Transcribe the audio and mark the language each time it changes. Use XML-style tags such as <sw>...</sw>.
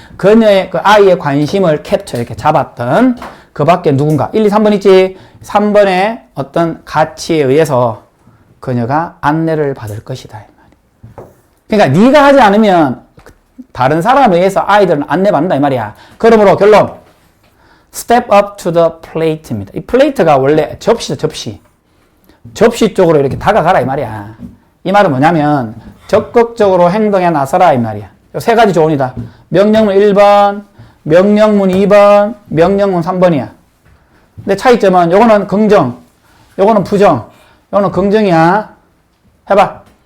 <ko>그녀의, 그 아이의 관심을 캡처, 이렇게 잡았던 그 밖에 누군가. 1, 2, 3번 있지? 3번에 어떤 가치에 의해서 그녀가 안내를 받을 것이다. 그러니까 네가 하지 않으면 다른 사람에 의해서 아이들은 안내받는다 이 말이야. 그러므로 결론.</ko> <en>Step up to the plate</en> <ko>입니다. 이 플레이트가 원래 접시죠, 접시. 접시 쪽으로 이렇게 다가가라 이 말이야. 이 말은 뭐냐면 적극적으로 행동에 나서라 이 말이야. 세 가지 조언이다. 명령문 1번, 명령문 2번, 명령문 3번이야. 근데 차이점은 요거는 긍정, 요거는 부정, 요거는 긍정이야. 해봐.</ko>